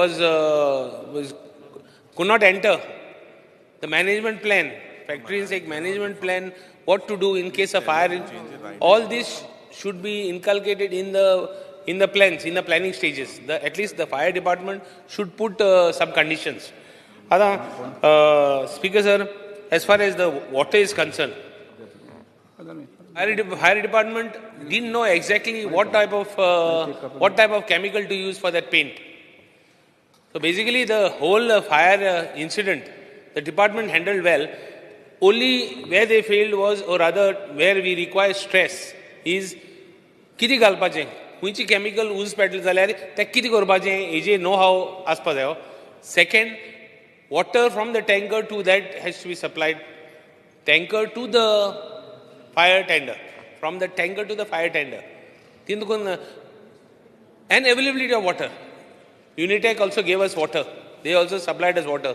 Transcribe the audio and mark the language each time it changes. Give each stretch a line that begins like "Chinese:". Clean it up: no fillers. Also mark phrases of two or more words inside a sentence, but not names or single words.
English: could not enter the management plan factories take management plan what to do in case of fire all this should be inculcated in the plans in the planning stages at least the fire department should put some conditions Speaker sir as far as the water is concerned Fire department didn't know exactly what type of chemical to use for that paint. So basically, the whole fire incident, the department handled well. Only where they failed was, or rather, where we require stress is
Konkani: किती घालपाचें खंयची
English: chemical use
Konkani: पेटल जाल्यार तें कितें करपाचें हेजे
English: know how
Konkani: आसपा जायो.
English: Second, water from the tanker to that has to be supplied. Tanker to the fire tender, from the tanker to the fire tender. And availability of water. Unitech also gave us water. They also supplied us water.